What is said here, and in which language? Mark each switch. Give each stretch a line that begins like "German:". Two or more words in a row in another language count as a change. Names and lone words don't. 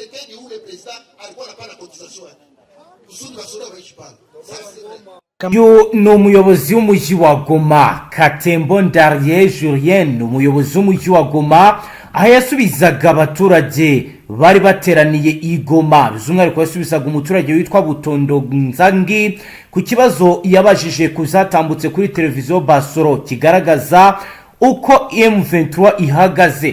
Swahili: ni ule president alikuwa anapana cotisation kusudi basura baishi pale.
Kinyarwanda: Uyu ni umuyobozi w'umujyi wa Goma, Katembo Ndariye Julien, umuyobozi w'umujyi wa Goma, aho yasubizaga abaturage bari bateraniye i Goma. By'umwihariko yasubizaga umuturage witwa Butondo Nzangi ku kibazo yabajije kuzatambutse kuri televiziyo Basoro kigaragaza uko M23 ihagaze.